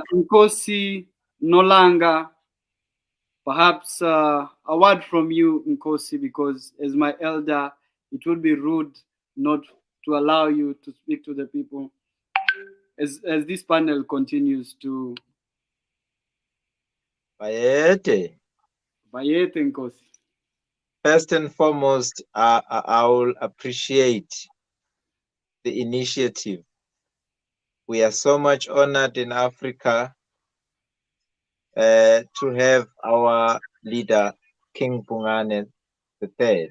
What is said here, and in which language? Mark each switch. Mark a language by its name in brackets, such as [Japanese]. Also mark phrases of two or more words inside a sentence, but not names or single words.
[English] Nkosi Nolanga, perhaps a word from you, Nkosi, because as my elder, it would be rude not to allow you to speak to the people as this panel continues to. Bayete. Bayete, Nkosi. First and foremost, I will appreciate the initiative. We are so much honored in Africa to have our leader, King Bungane III.